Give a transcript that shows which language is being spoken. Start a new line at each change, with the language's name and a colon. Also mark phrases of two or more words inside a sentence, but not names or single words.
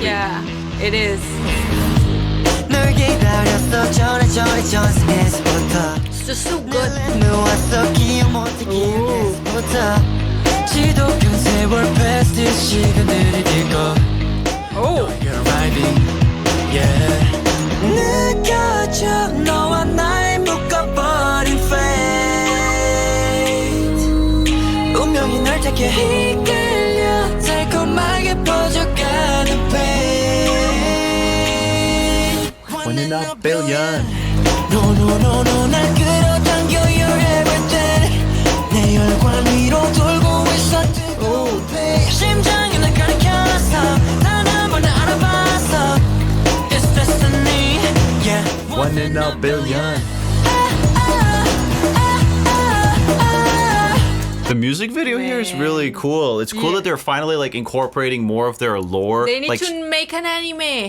English: Yeah, it is. It's just so good. Oh. You're arriving, yeah.
Korean: 느껴져 너와 날 묶어버린 fate. 운명이 널 잡게 이끌려 달콤하게 퍼져가는 pain.
English: 1 in a billion. No, no, no, no,
Korean: 날 끌어당겨
English: you're everything.
Korean: 내 혈관 위로 돌고 있어 뜨거운 pain. 심장이 날 가리켜놨어 단 한 번도 알아봤어.
English: It's destiny, yeah. 1 in a billion. The music video here is really cool. It's cool that they're finally like incorporating more of their lore. They need like, to make an anime.